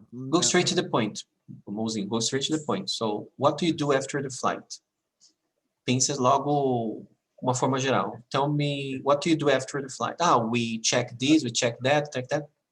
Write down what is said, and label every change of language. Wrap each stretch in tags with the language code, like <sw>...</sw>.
<en>Go straight to the point, Mozinho, go straight to the point. So, what do you do after the flight?</en> <pt>Pensa logo uma forma geral.</pt> <en>Tell me, what do you do after the flight? We check this, we check that, check that.</en>